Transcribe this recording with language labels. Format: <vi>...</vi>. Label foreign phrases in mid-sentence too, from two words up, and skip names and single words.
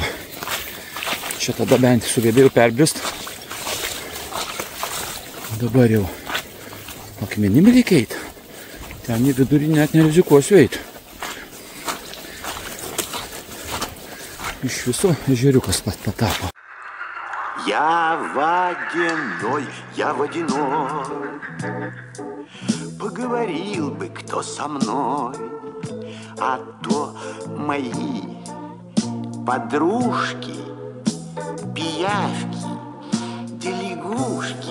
<lt>Čia tada bent sugebėjau perbrist. Dabar jau akmenim reikia eiti. Ten į vidurį net nerizikuosiu eiti. Iš viso ežeriukas patapo.</lt> <ru>Я водяной, поговорил бы кто со мной, а то мои подружки, пиявки, делегушки.</ru>